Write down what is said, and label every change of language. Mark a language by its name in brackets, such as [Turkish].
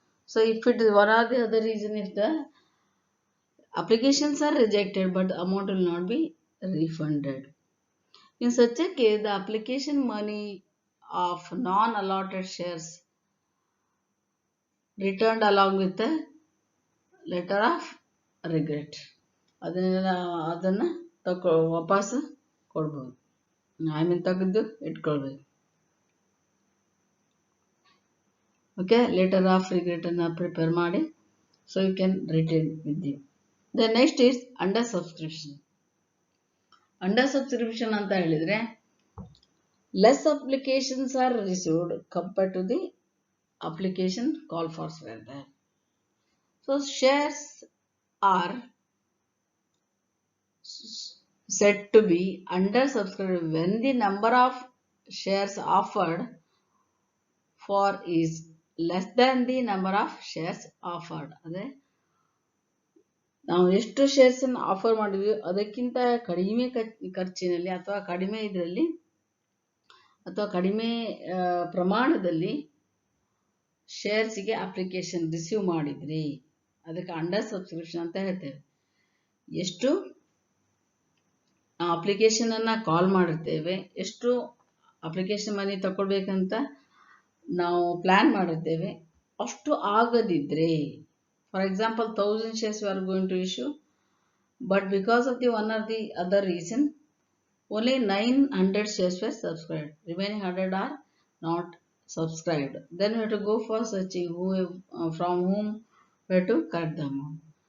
[English] So if it is one or the other reason, if the applications are rejected but the amount will not be refunded. In such a case, the application money of non-allotted shares returned along with the letter of regret. [Kannada] ಅದನ್ನು ವಾಪಸ್ ಕೊಡ್ಬೋದು, ತೆಗೆದು ಇಟ್ಕೊಳ್ಬೇಕು. [English] okay, letter of regret [Kannada] ಅನ್ನು prepare ಮಾಡಿ, [English] So you can retain with you. The next is under subscription. Under subscription [Kannada] anta helidre [English] less applications are received compared to the application call for were there. So shares are said to be under subscribed when the number of shares offered for is less than the number of shares offered. [Kannada] ಅದೇ ನಾವು ಎಷ್ಟು shares ಅನ್ನು offer ಮಾಡಿದ್ವಿ ಅದಕ್ಕಿಂತ ಕಡಿಮೆ ಖರ್ಚಿನಲ್ಲಿ ಅಥವಾ ಕಡಿಮೆ ಇದರಲ್ಲಿ ಅಥವಾ ಕಡಿಮೆ ಪ್ರಮಾಣದಲ್ಲಿ ಶೇರ್ಸ್ಗೆ ಅಪ್ಲಿಕೇಶನ್ ರಿಸೀವ್ ಮಾಡಿದ್ರಿ ಅದಕ್ಕೆ ಅಂಡರ್ ಸಬ್ಸ್ಕ್ರಿಪ್ಷನ್ ಅಂತ ಹೇಳ್ತೇವೆ. ಎಷ್ಟು ಅಪ್ಲಿಕೇಶನ್ ಅನ್ನ ಕಾಲ್ ಮಾಡಿರ್ತೇವೆ, ಎಷ್ಟು ಅಪ್ಲಿಕೇಶನ್ ಮನಿ ತಗೊಳ್ಬೇಕಂತ ನಾವು ಪ್ಲಾನ್ ಮಾಡಿರ್ತೇವೆ, ಅಷ್ಟು ಆಗದಿದ್ರೆ, [English] For example 1000 shares we are going to issue, but because of the one or the other reason only 900 shares were subscribed, remaining 100 are not subscribed, then we have to go for searching from whom we have to cut the amount.